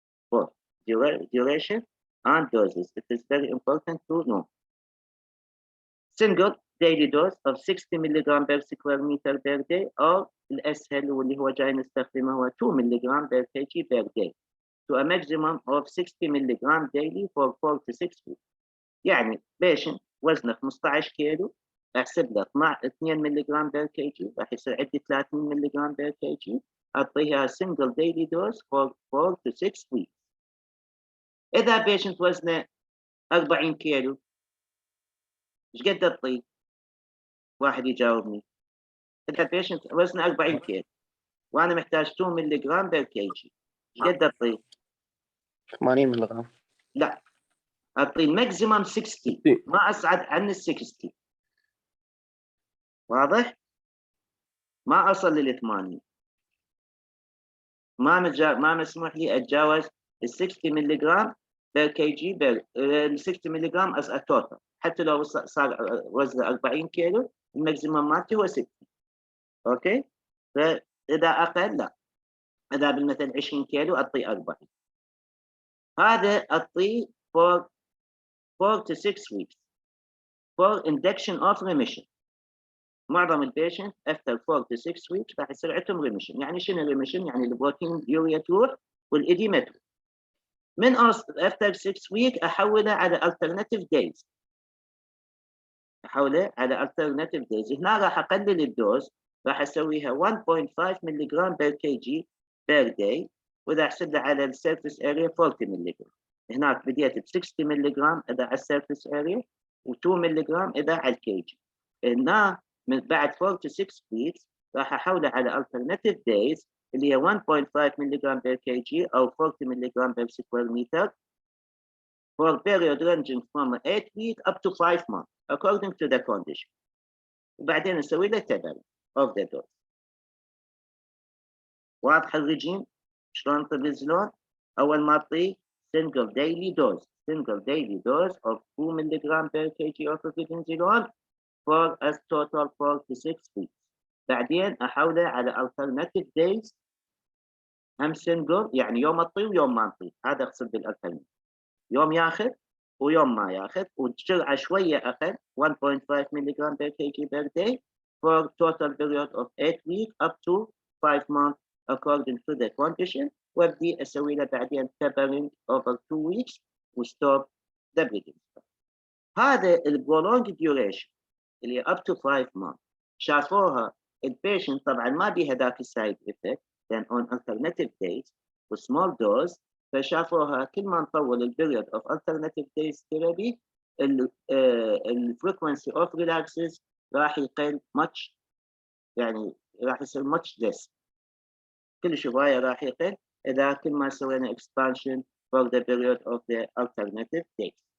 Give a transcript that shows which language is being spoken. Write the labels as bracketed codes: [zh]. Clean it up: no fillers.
[en] For duration and doses, it is very important to know. Single daily dose of 60 mg per square meter per day، [ar] أو الأسهل واللي هو جاي نستخدمه هو [en] 2 mg per kg per day to a maximum of 60 mg daily for 4 to 6 weeks. [ar] يعني patient وزنه 15 كيلو احسب له 2 ملغ بير كي جي راح يصير عندي 30 ملغ بير كي جي، اعطيها [en] single daily dose for 4 to 6 weeks. [ar] اذا بيشنت وزنه 40 كيلو ايش قد اعطيه؟ واحد يجاوبني. اذا بيشنت وزنه 40 كيلو وانا محتاج 2 ملغ بير كي جي ايش قد اعطيه؟ 80 ملغ. لا اعطيه ماكسيمم 60، ما اصعد عن ال 60. واضح؟ ما أصل لل80، ما مسموح لي أتجاوز ال 60 ملغ بير كي جي ال 60 ملغ [en] as a total، [ar] حتى لو صار وزنه 40 كيلو الماكسيمم مالتي هو 60. أوكي؟ فإذا أقل لا، إذا بالمثل 20 كيلو أعطيه 40. هذا أعطيه [en] for 4 to 6 weeks for induction of remission. [ar] معظم البيشنت [en] after 4 to 6 weeks [ar] راح يصير عندهم ريميشن. يعني شنو ريميشن؟ يعني البروتين يوريا تروح والإديمة تروح. [en] من after 6 weeks [ar] أحوله على [en] alternative days. [ar] أحوله على alternative days. هنا راح أقلل الدوز، راح أسويها 1.5 ملغ بير كي جي بير داي، وإذا أحسب له على السيرفيس اريا 40 ملغ. هناك بديت ب 60 ملغ اذا على السيرفيس اريا و2 ملغ اذا على الكي جي. هنا من بعد [en] 4 to 6 weeks [ar] راح احوله على [en] alternative days اللي هي 1.5 ملغ per kg او 40 ملغ per square meter for period ranging from 8 weeks up to 5 months according to the condition. [ar] وبعدين نسوي له تبريد [en] of the dose. [ar] واضح الرجيم شلون تنزلون؟ اول ما تعطيه [en] single daily dose of 2 ملغ per kg of prednisolone for a total 4 to 6 weeks. [ar] بعدين احوله على alternative days هم single يعني يوم اعطيه ويوم ما اعطيه، هذا اقصد بالالترناتيف. يوم ياخذ ويوم ما ياخذ والجرعه شويه اقل [en] 1.5 ملغ per kg per day for total period of 8 weeks up to 5 months according to the condition. [ar] وابدي اسوي له بعدين [en] tapering over 2 weeks [ar] وستوب the bleeding. هذا البرولونج duration اللي up to 5 months شافوها البيشنت طبعا ما بيها ذاك السايد افكت [en] then on alternative days [ar] وسمول دوز، فشافوها كل ما نطول البيريود اوف alternative days ثيرابي الفريكونسي اوف ريلاكسز راح يقل much، يعني راح يصير much less، كل شويه راح يقل اذا كل ما سوينا [en] expansion for the period of the alternative days.